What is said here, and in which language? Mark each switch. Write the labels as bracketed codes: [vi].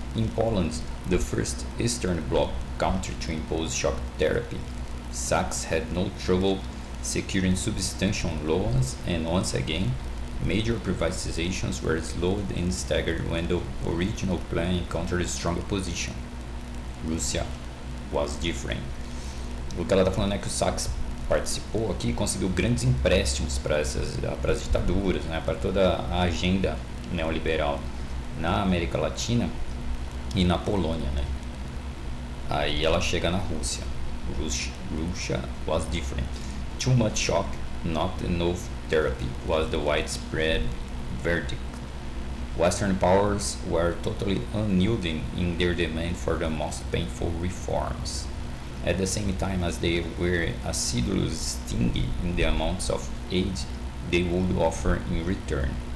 [en] In Poland, the first Eastern Bloc country to impose shock therapy, Sachs had no trouble securing substantial loans, and once again, major privatizations were slowed and staggered when the original plan encountered a strong opposition. Rússia was different. [pt] O que ela está falando é que o Sachs participou aqui conseguiu grandes empréstimos para as ditaduras, né, para toda a agenda neoliberal na América Latina e na Polônia, né? Aí ela chega na Rússia. [en] Russia was different. Too much shock, not enough therapy was the widespread verdict. Western powers were totally unyielding in their demand for the most painful reforms, at the same time as they were assiduously stingy in the amounts of aid they would offer in return.